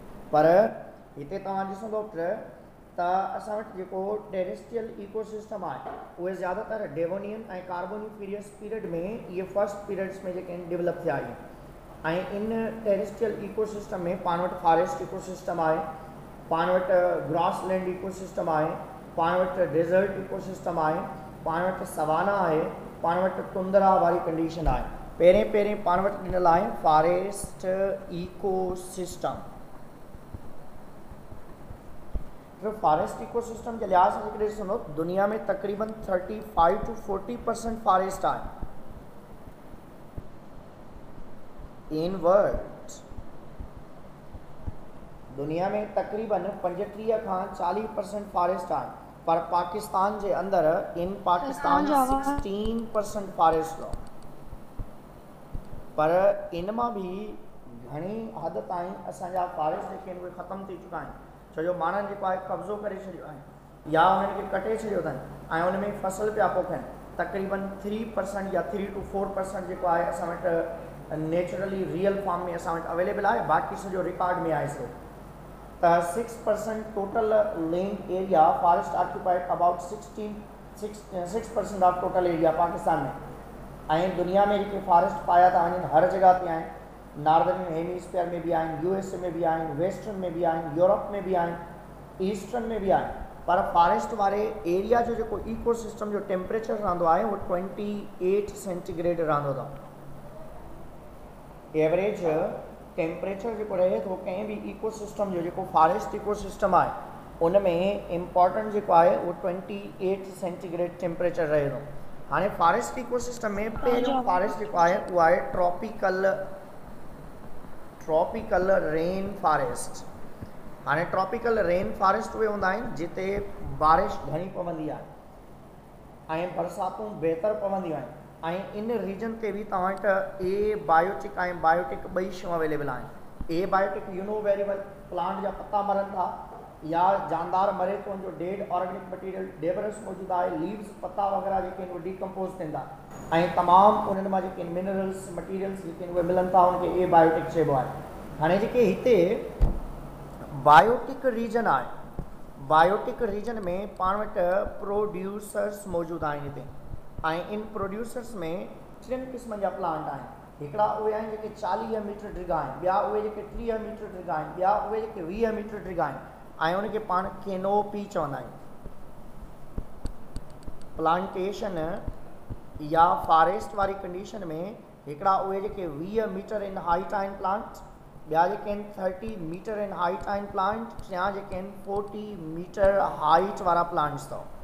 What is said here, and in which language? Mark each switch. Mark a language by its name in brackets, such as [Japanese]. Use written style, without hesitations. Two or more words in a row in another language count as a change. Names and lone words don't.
[Sindhi] पर हिते तव्हां ॾिसंदो त असां वटि जेको [English] terrestrial ecosystem [Sindhi] आहे उहे ज़्यादातर डेवोनियन ऐं [English] Carboniferous period [Sindhi] में इहे [English] first periods [Sindhi] में जेके आहिनि डेवलप थिया आहिनि ऐं इन [English] terrestrial ecosystem [Sindhi] में पाण वटि [English] forest ecosystem [Sindhi] आहे, पाण वटि [English] grassland ecosystem [Sindhi] आहे, पाण वटि [English] desert ecosystem [Sindhi] आहे, पाण वटि सवाना आहे, पाण वटि टुंदरा वारी कंडीशन आहे। पहिरें पाण वटि ॾिनल आहे [English] forest ecosystem. [Sindhi] तो [English] forest ecosystem [Hindi] के लिहाज से [Sindhi] जेकॾहिं ॾिसंदो दुनिया में तकरीबन 35 to 40% फॉरेस्ट आहे [English] in world. [Sindhi] दुनिया में तकरीबन 35 खां 40% फॉरेस्ट आहे, पर पाकिस्तान जे अंदर [English] in Pakistan [Sindhi] 16% फॉरेस्ट आहे। पर इन मां भी घणी हद ताईं असांजा फॉरेस्ट जेके आहिनि उहे ख़तमु थी चुका आहिनि, छो जो माण्हुनि जेको आहे कब्ज़ो करे छॾियो आहे या उन्हनि खे कटे छॾियो अथनि ऐं उन में फसल पिया पोखनि। तकरीबन 3% या 3 to 4% जेको आहे असां वटि [English] naturally real form [Sindhi] में असां वटि अवेलेबल आहे, बाक़ी सॼो रिकॉर्ड में आहे सो त 6% [English] total land area forest occupied about 6% of total area [Sindhi] पाकिस्तान में। ऐं दुनिया में जेके फॉरेस्ट पाया था वञनि हर जगह ते आहिनि, [English] northern hemisphere [Sindhi] में भी आहिनि, USA में भी आहिनि, वेस्टर्न में भी आहिनि, यूरोप में भी आहिनि, ईस्टर्न में भी आहिनि। पर फॉरेस्ट वारे एरिया जो जेको इकोसिस्टम जो टेम्परेचर रहंदो आहे उहो 28 सेंटीग्रेड रहंदो अथव। [English] average temperature [Sindhi] जेको रहे थो कंहिं बि इकोसिस्टम जो जेको [English] forest ecosystem [Sindhi] आहे उन में इम्पॉर्टेंट जेको आहे उहो 28 [English] centigrade temperature [Sindhi] रहे थो। हाणे [English] forest ecosystem [Sindhi] में पहिरियों फॉरेस्ट जेको आहे उहो आहे [English] tropical rain forest. [Sindhi] हाणे [English] tropical rain forest [Sindhi] उहे हूंदा आहिनि जिते बारिश घणी पवंदी आहे ऐं बरसातूं बहितर पवंदियूं आहिनि ऐं इन रीजन ते बि तव्हां वटि एबायोटिक ऐं बायोटिक ॿई शयूं अवेलेबल आहिनि। एबायोटिक यूनोवेरिएबल प्लांट जा पत्ता मरनि था या जानदार मरे थो उनजो [English] dead organic material debris [Sindhi] मौजूदु आहे, लीव्स पत्ता वग़ैरह जेके आहिनि उहे डिकम्पोज़ थियनि था ऐं तमामु उन्हनि मां जेके [English] minerals materials [Sindhi] जेके आहिनि उहे मिलनि था, उनखे एबायोटिक चइबो आहे। हाणे जेके हिते [English] biotic region [Sindhi] आहे, [English] biotic region [Sindhi] में पाण वटि प्रोड्यूसर्स मौजूदु आहिनि हिते ऐं इन प्रोड्यूसर्स में 3 क़िस्मनि जा प्लांट आहिनि। हिकिड़ा उहे आहिनि जेके 40 मीटर डिघा आहिनि, ॿिया उहे जेके 30 मीटर डिघा आहिनि, ॿिया उहे जेके 20 मीटर डिघा आहिनि ऐं उनखे पाण कैनोपी चवंदा आहियूं। प्लांटेशन या फॉरेस्ट वारी कंडीशन में हिकिड़ा उहे जेके 20 [English] meter in height [Sindhi] आहिनि प्लांट, ॿिया जेके आहिनि 30 [English] meter in height [Sindhi] आहिनि प्लांट, टिया जेके आहिनि 40 [English] meter height [Sindhi] वारा प्लांट्स अथव।